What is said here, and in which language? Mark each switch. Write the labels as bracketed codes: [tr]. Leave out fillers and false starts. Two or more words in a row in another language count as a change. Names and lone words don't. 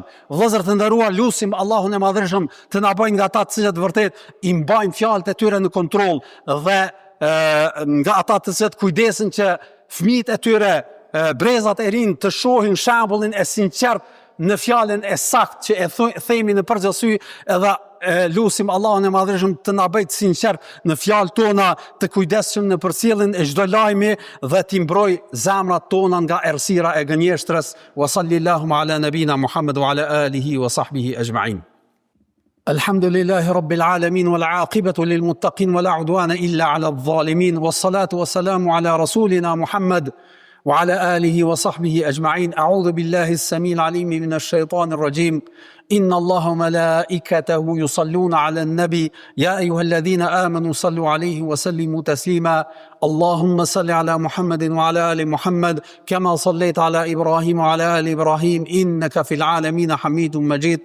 [sq] Vëllezër të nderuar, lutim Allahun e Madhërisëm të na bëjë nga ata të cilët vërtet I mbajnë fjalët e tyre në kontroll dhe nga ata të cilët kujdesen që fëmijët e tyre, brezat e rinj të shohin shembullin e sinqert në fjalën e saktë që e themi në përgjithësi, edhe lutim Allahun e Madhërisëm të na bëjë të sinqert në fjalët tona, të kujdesshëm në përcjelljen e çdo lajmi dhe të mbroj zemrat tona nga errësira e gënjeshtrës. [ar] وصلى الله على نبينا محمد وعلى آله وصحبه أجمعين. الحمد لله رب العالمين والعاقبة للمتقين ولا عدوان إلا على الظالمين والصلاة والسلام على رسولنا محمد وعلى آله وصحبه أجمعين. أعوذ بالله السميع العليم من الشيطان الرجيم. إن الله وملائكته يصلون على النبي يا أيها الذين آمنوا صلوا عليه وسلموا تسليما. اللهم صل على محمد وعلى آل محمد كما صليت على إبراهيم وعلى آل إبراهيم إنك في العالمين حميد مجيد.